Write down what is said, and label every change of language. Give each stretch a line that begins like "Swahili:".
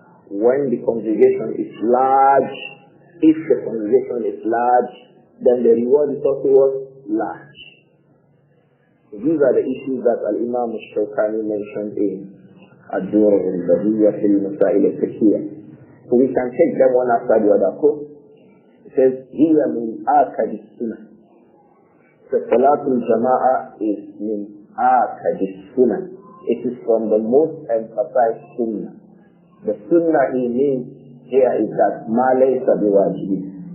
English: When the congregation is large, if the congregation is large, then the reward is also large. So these are the issues that Al-Imām Ash-Shawkāni mentioned in Ad-Durar Al-Bahiyyah fil Masail al-Fiqhiyya. So we can take them one after the other. It says,
Arabic: هِيَ مِنْ آكَدِ السُّنَةِ.
English: The Salatul Jama'ah is
Arabic: min akad sunnah.
English: It is from the most emphasized sunnah. The sunnah he means here is that
Arabic: ma laysa biwajib.